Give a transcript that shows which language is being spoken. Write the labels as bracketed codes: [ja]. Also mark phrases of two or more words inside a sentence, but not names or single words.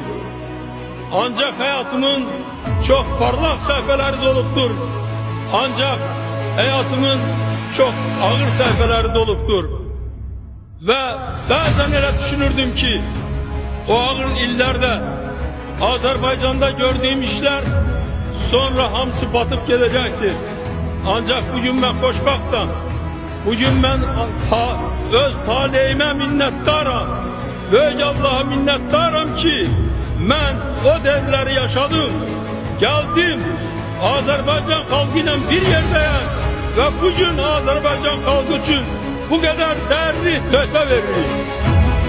[az] Ancaq həyatımın çox parlaq səhifələri də olubdur. Ancaq həyatımın çox ağır səhifələri də olubdur. Və bəzən elə düşünürdüm ki, o ağır illərdə Azərbaycanda gördüyüm işlər sonra hamısı [tr] batıp gelecektir. Ancak bugün ben xoşbəxtəm. Bugün ben öz talihime minnettarım. Böyük Allah'a minnettarım ki ben o devləri yaşadım. Geldim Azərbaycan xalqıyla bir yerdeyim ve bugün Azərbaycan xalqı için bu kadar değerli [az] töhfə veririk.